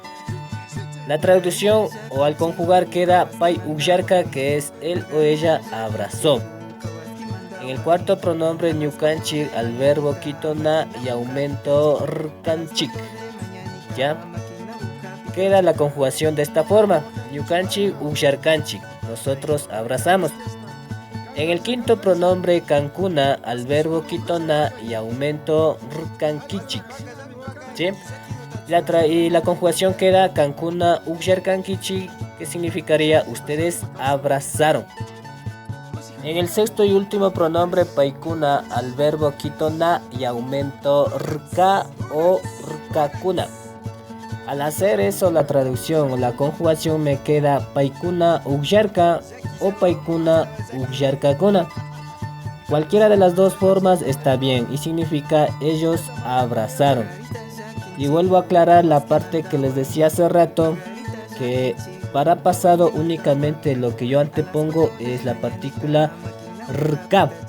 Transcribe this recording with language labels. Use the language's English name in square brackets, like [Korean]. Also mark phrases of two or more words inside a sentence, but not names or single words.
[Spanish] La traducción o al conjugar queda [Quechua] pai ugyarka, [Spanish] que es él o ella abrazó. En el cuarto pronombre ñukanchi, al verbo quito na y aumento rkanchik. ¿Ya? Queda la conjugación de esta forma: [Quechua] ñukanchi ugyarkanchik, [Spanish] nosotros abrazamos. En el quinto pronombre kankuna, al verbo quito na y aumento rkankichik. ¿Sí? Y la conjugación queda [Quechua] kankuna ugyarkankichik, [Spanish] que significaría ustedes abrazaron. En el sexto y último pronombre paikuna, al verbo quito na y aumento rka o rkakuna. Al hacer eso, la traducción o la conjugación me queda [Quechua] paikuna ugyarka [Spanish] o [Quechua] paikuna ugyarkakuna. [Spanish] Cualquiera de las dos formas está bien y significa ellos abrazaron. Y vuelvo a aclarar la parte que les decía hace rato, que para pasado únicamente lo que yo antepongo es la partícula rka.